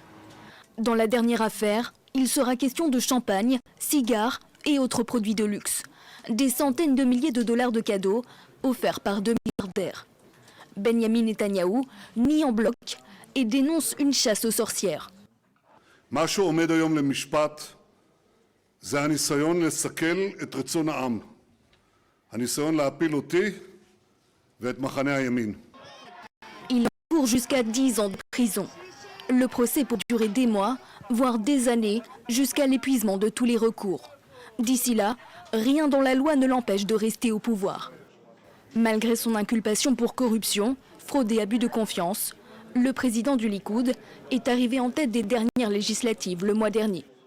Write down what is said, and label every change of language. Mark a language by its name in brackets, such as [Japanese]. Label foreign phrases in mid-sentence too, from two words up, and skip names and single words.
[French] Dans la dernière affaire, il sera question de champagne, cigares et autres produits de luxe. Des centaines de milliers de dollars de cadeaux offerts par 2 milliardaires. Benjamin Netanyahou nie en bloc et dénonce une chasse aux sorcières. [Hebrew] מה שעומד היום למשפט זה הניסיון לסכל את רצון העם, הניסיון להפיל אותי ואת מחנה הימין. [French] Il court jusqu'à 10 ans de prison. Le procès peut durer des mois, voire des années, jusqu'à l'épuisement de tous les recours. D'ici là, rien dans la loi ne l'empêche de rester au pouvoir. Malgré son inculpation pour corruption, fraude et abus de confiance, le président du Likoud est arrivé en tête des dernières législatives le mois dernier.